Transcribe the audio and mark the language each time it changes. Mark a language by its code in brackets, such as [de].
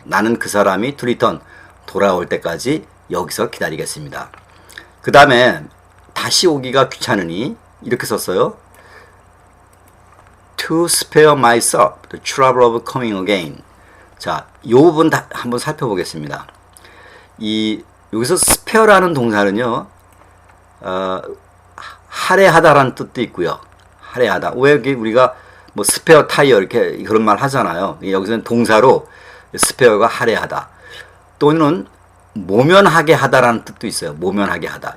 [ko] 나는 그 사람이 [en] to return, [ko] 돌아올 때까지 여기서 기다리겠습니다. 그 다음에 다시 오기가 귀찮으니 이렇게 썼어요. [en] To spare myself the trouble of coming again. [ko] 자, 이 부분 한번 살펴보겠습니다. 여기서 spare라는 동사는요, 할애하다라는 뜻도 있고요. 할애하다. 왜 우리가 뭐 스페어 타이어 이렇게 그런 말 하잖아요. 여기서는 동사로 스페어가 할애하다. 또는 모면하게 하다라는 뜻도 있어요. 모면하게 하다.